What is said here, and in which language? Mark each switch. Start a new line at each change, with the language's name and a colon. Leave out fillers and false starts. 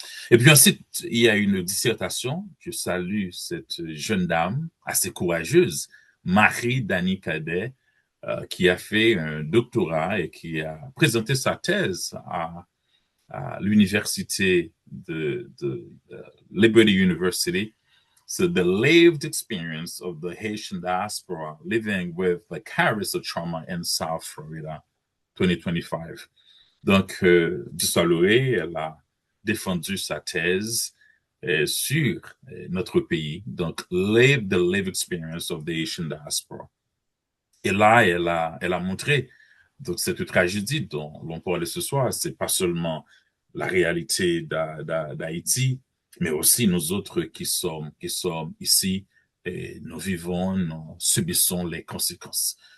French: Et puis ensuite, il y a une dissertation. Je salue cette jeune dame assez courageuse, Marie-Dani Cadet, qui a fait un doctorat et qui a présenté sa thèse à l'université de Liberty University.
English: So the lived experience of the Haitian diaspora living with vicarious trauma in South Florida, 2025.
French: Donc, Dussaloré, elle a défendu sa thèse sur notre pays.
English: Donc, live the lived experience of the Haitian diaspora.
French: Et là, elle a montré donc cette tragédie dont l'on parlait ce soir, c'est pas seulement la réalité d'Haïti, mais aussi nous autres qui sommes ici et nous vivons, nous subissons les conséquences.